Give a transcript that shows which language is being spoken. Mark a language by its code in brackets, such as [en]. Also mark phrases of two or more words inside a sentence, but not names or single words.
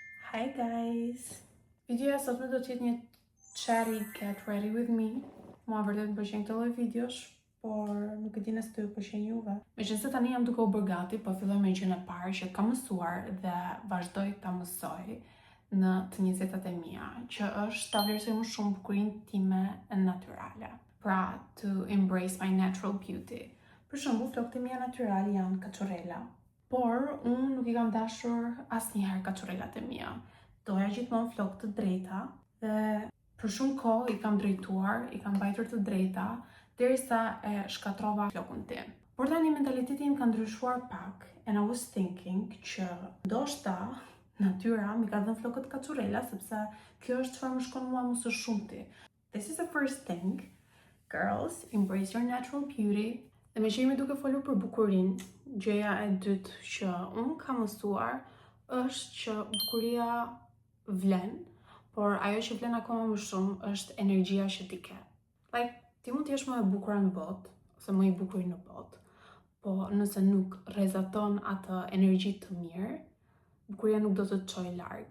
[en] Hi guys! [sq] Videoja sotme do t'jetë një [en] cherry get ready with me. [sq] Mua vërtet më pëlqen këtë lloj videosh, por nuk e di nëse do ju pëlqen juve. Meqense tani jam duke u bërë gati, po filloj me gjën e parë që kam mësuar dhe vazhdoj ta mësoj në të 20-tat e mia, që është ta vlerësoj më shumë bukurinë time natyrale. Pra, [en] to embrace my natural beauty. [sq] Për shembull, flokët e mia natyrale janë kaçorela. Por, unë nuk I kam dashur asnjëherë kaçorrelat e mia. Doja gjithmonë flokë të drejta dhe për shumë kohë I kam drejtuar, I kam mbajtur të drejta, derisa e shkatrova flokun tim. Por tani mentaliteti im ka ndryshuar pak, [en] and I was thinking [sq] që ndoshta natyra mi ka dhënë flokët kaçorrela sepse kjo është çfarë më shkon mua më së shumti. [en] This is the first thing. Girls, embrace your natural beauty. [sq] Dhe me që jemi duke folur për bukurinë, gjëja e dytë që unë kam mësuar është që bukuria vlen, por ajo që vlen akoma më shumë është energjia që ti ke. Like, ti mund t'jesh më e bukur në botë, ose më I bukur në botë, po nëse nuk rrezaton atë energji të mirë, bukuria nuk do të çojë larg.